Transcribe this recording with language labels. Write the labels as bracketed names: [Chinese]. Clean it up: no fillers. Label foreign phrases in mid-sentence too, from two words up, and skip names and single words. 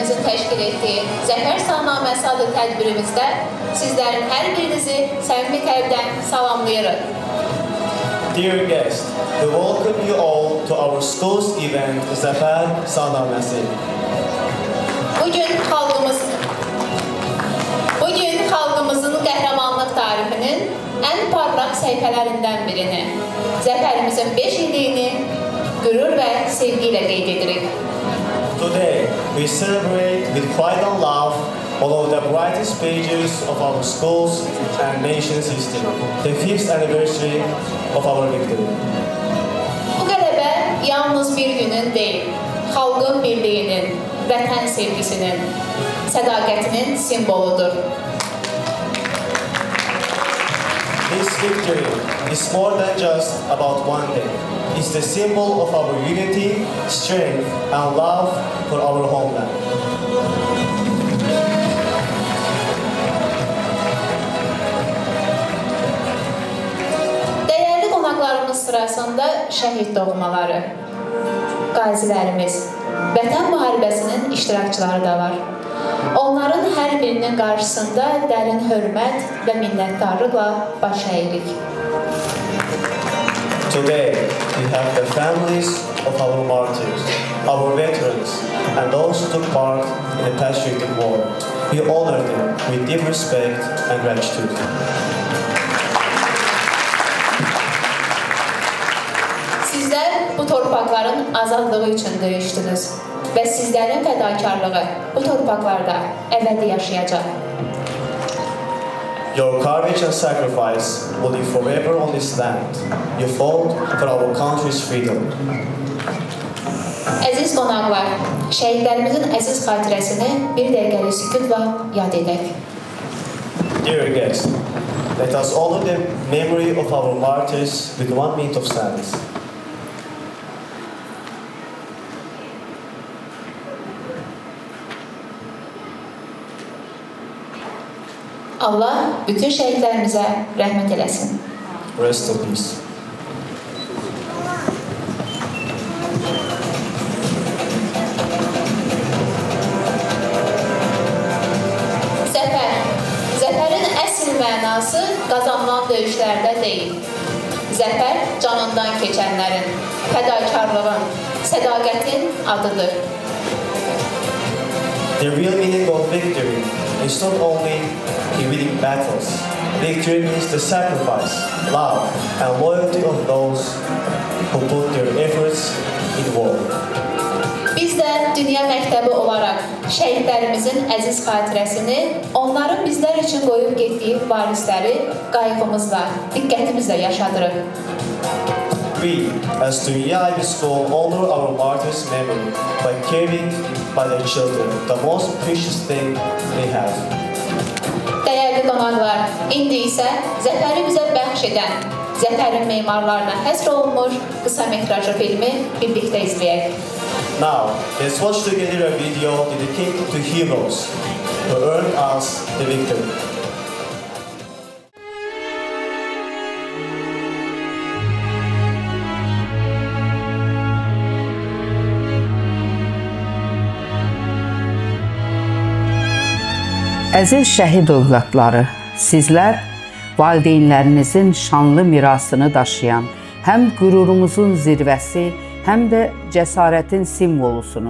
[Azerbaijani] təşkil etdiyi Zəfər Salnaməsi adlı tədbirimizdə sizlərin hər birinizi səmimi qəlbdən salamlayırıq. [English] Dear guests, we welcome you all to our school's event, Zəfər Salnaməsi. [Azerbaijani] Bugün xalqımızın qəhrəmanlıq tarixinin ən parlaq səhifələrindən birini, zəfərimizin 5 illiyini qürur və sevgi ilə qeyd edirik. [English] Today, we celebrate with pride and love one of the brightest pages of our school's and nation's history, the 5th anniversary of our victory. [Azerbaijani] Bu qələbə yalnız bir günün deyil, xalqın birliyinin, vətən sevgisinin, sədaqətinin simvoludur. [English] This victory is more than just about one day. It's the symbol of our unity, strength, and love for our homeland. [Azerbaijani] Dəyərli qonaqlarımız sırasında şəhid doğmaları, qazilərimiz, Vətən müharibəsinin iştirakçıları da var. Onların hər birinin qarşısında dərin hörmət və minnətdarlıqla baş əyirik. [English] Today, we have the families of our martyrs, our veterans, and those who took part in the Patriotic War. We honor them with deep respect and gratitude. [Azerbaijani] Sizlər bu torpaqların azadlığı üçün döyüşdünüz və sizlərin fədakarlığı bu torpaqlarda əbədi yaşayacaq. [English] Your courage and sacrifice will live forever on this land. You fought for our country's freedom. [Azerbaijani] Əziz qonaqlar, şəhidlərimizin əziz xatirəsini bir dəqiqəlik sükutla yad edək. [English] Dear guests, let us honor the memory of our martyrs with 1 minute of silence. [Azerbaijani] Allah bütün şəhidlərimizə rəhmət eləsin. [English] Rest in peace. [Azerbaijani] Zəfərin əsl mənası qazanılan döyüşlərdə deyil. Zəfər canından keçənlərin, fədakarlığın, sədaqətin adıdır. [English] The real meaning of victory is not only in winning battles. Victory means the sacrifice, love, and loyalty of those who put their efforts in war. [Azerbaijani] Biz də dünya məktəbi olaraq şəhidlərimizin əziz xatirəsini, onların bizlər üçün qoyub getdiyi varisləri qayğımızla, diqqətimizlə yaşadırıq. [English] We, as Dünya IB School, honor our martyrs' memory by caring by their children, the most precious thing they have. [Azerbaijani] Dəyərli qonaqlar, indi isə zəfəri bizə bəxş edən, zəfərin memarlarına həsr olunmuş qısa metrajlı filmi birlikdə izləyək. [English] Now, let's watch together a video dedicated to heroes who earned us the victory. [Azerbaijani] Əziz şəhid övladları, sizlər valideynlərinizin şanlı mirasını daşıyan, həm qürurumuzun zirvəsi, həm də cəsarətin simvolusunuz.